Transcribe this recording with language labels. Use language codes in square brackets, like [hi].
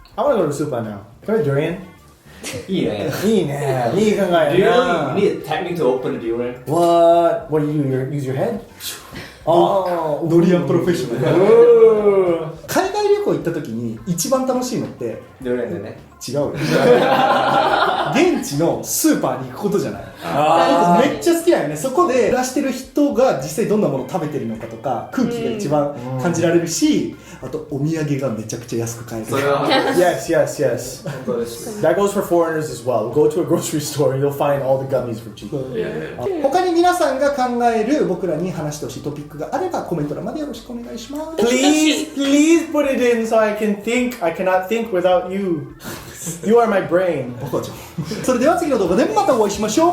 [en] I want to go to the super now. Go to durian. [ja] いいね。いいね。いい考え [en] Do you [ja] だ [en] need a technique to open a durian? What? What do you do? Use your head? Oh, [ja] ドリアンプロフェッショナル。 Ooh. 海外旅行行った時に一番楽しいのってドリアンでね。違うよ現地のスーパーに行くことじゃない。僕めっちゃ好きだよね。そこで暮らしてる人が実際どんなものを食べてるのかとか空気が一番感じられるし、あとお土産がめちゃくちゃ安く買える。それは [en] Yes. [ja] 本当です。 [en] That goes for foreigners as well. Go to a grocery store and you'll find all the gummies for cheap. Yeah, yeah. [ja] 他に皆さんが考える僕らに話してほしいトピックがあればコメント欄までよろしくお願いします。 [en] Please put it in so I can think. I cannot think without you. You are my brain. [ja] 僕はじゃあそれでは次の動画でまたお会いしましょう。